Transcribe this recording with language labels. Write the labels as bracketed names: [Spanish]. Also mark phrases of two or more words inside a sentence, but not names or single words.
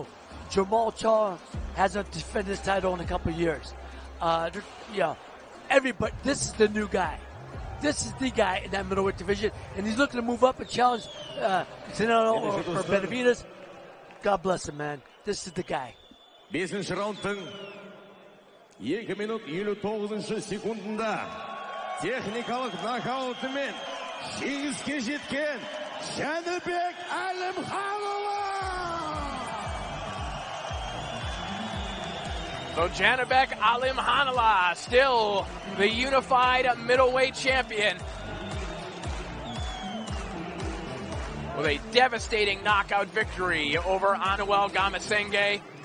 [English] Jamal Charles hasn't defended his title in a couple of years. Everybody, this is the new guy. This is the guy in that middleweight division, and he's looking to move up and challenge Canelo or Benavidez. God bless him, man. This is the guy. [Kazakh] 5-ші раундтың 2 минут 59 секундында техникалық нокаутымен жеңіске жеткен Janibek Alimkhanova. [English] So Janibek Alimkhanova, still the unified middleweight champion, with a devastating knockout victory over Anuel Gamasenge.